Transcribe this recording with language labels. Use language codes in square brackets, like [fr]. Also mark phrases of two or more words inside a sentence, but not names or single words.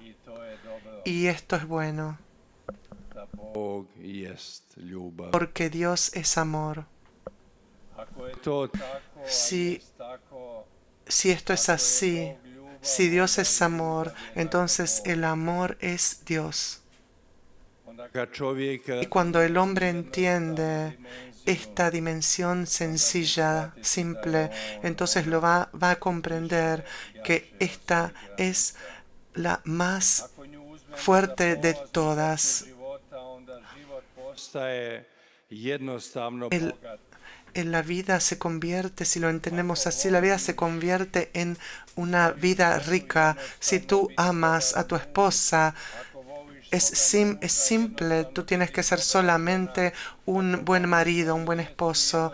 [es] Y esto es bueno. Porque Dios es amor. Si esto es así, si Dios es amor, entonces el amor es Dios. [hr] onda kad čovjek [es] Y cuando el hombre entiende esta dimensión sencilla, simple, entonces va a comprender que esta es la más [hr] ako nju uzmemo za [es] fuerte de [hr] polaznu [es] todas. [hr] života, onda život postaje jednostavno [es] El- [hr] bogat. [es] En la vida se convierte, si lo entendemos así, la vida se convierte en una vida rica. Si tú amas a tu esposa, [hr] Ako voliš [es] es simple, tú tienes que ser solamente un buen marido, un buen esposo.